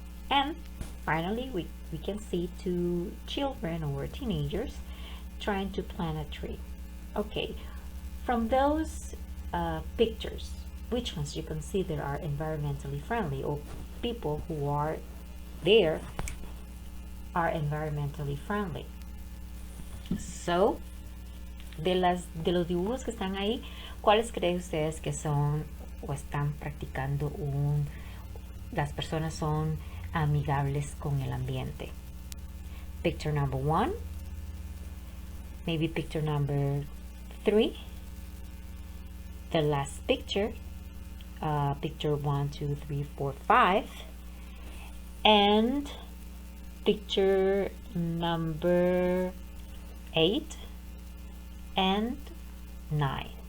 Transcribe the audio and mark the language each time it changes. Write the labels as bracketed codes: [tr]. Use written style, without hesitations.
[en] And finally we can see 2 children or teenagers trying to plant a tree. Okay, from those pictures, which ones you consider are environmentally friendly, or people who are there are environmentally friendly? [es] So, de los dibujos que están ahí, ¿cuáles creen ustedes que son o están practicando las personas son amigables con el ambiente? [en] Picture number 1, maybe picture number 3, the last picture, picture 1, 2, 3, 4, 5, and picture number 8 and 9.